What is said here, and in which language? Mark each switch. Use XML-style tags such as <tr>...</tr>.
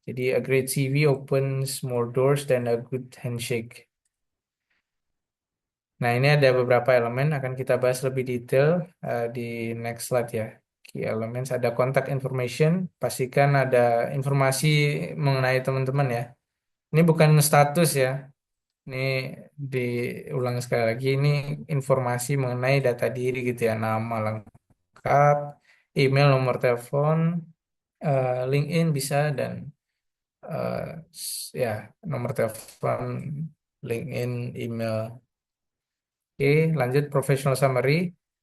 <id>Jadi</id> <en>a great CV opens more doors than a good handshake.</en> <id>Nah, ini ada beberapa elemen akan kita bahas lebih detail di</id> <en>next slide</en> <id>ya.</id> <en>Key elements</en> <id>ada</id> <en>contact information,</en> <id>pastikan ada informasi mengenai teman-teman ya. Ini bukan status ya. Ini diulang sekali lagi, ini informasi mengenai data diri gitu ya, nama lengkap, email, nomor telepon, LinkedIn bisa dan eh, ya nomor telepon, LinkedIn, email. Oke, lanjut</id> <en>professional summary.</en>